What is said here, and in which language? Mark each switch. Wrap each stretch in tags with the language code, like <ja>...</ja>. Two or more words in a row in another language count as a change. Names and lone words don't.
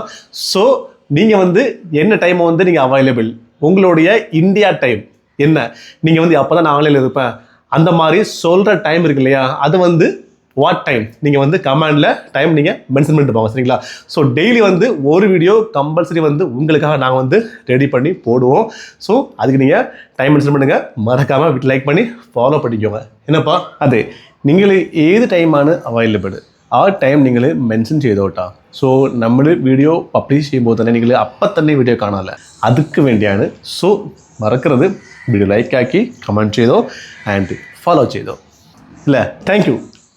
<ta>ஸோ நீங்கள் வந்து என்ன டைமை வந்து நீங்கள் அவைலபிள், உங்களுடைய இந்தியா டைம் என்ன, நீங்கள் வந்து அப்போ தான் நான் ஆன்லைனில் இருப்பேன் அந்த மாதிரி சொல்கிற டைம் இருக்கு இல்லையா, அது வந்து</ta> <en>what time</en> <ta>நீங்கள் வந்து கமெண்டில் டைம் நீங்கள் மென்ஷன் பண்ணிட்டு போங்க, சரிங்களா? ஸோ டெய்லி வந்து ஒரு</ta> <en>video compulsory</en> <ta>வந்து உங்களுக்காக நாங்கள் வந்து ரெடி பண்ணி போடுவோம். ஸோ அதுக்கு நீங்கள்</ta> <en>time mention</en> <ta>பண்ணுங்கள், மறக்காமல் வீட்டில் லைக் பண்ணி ஃபாலோ பண்ணிக்கோங்க. என்னப்பா அது</ta> <ml>നിങ്ങൾ ഏത് ടൈമാണ് അവൈലബിൾ ആ ടൈം നിങ്ങൾ മെൻഷൻ ചെയ്തോട്ടാ. സോ നമ്മൾ</ml> <en>video publish</en> <ml>ചെയ്യുമ്പോൾ തന്നെ നിങ്ങൾ അപ്പം തന്നെ വീഡിയോ കാണാമല്ല, അതുക്ക് വേണ്ടിയാണ്. സോ മറക്കരുത്,</ml> <en>video like</en> <ml>ആക്കി കമൻറ്റ് ചെയ്തോ</ml> <en>and follow</en> <ml>ചെയ്തോ. അല്ലേ?</ml> <en>thank you.</en>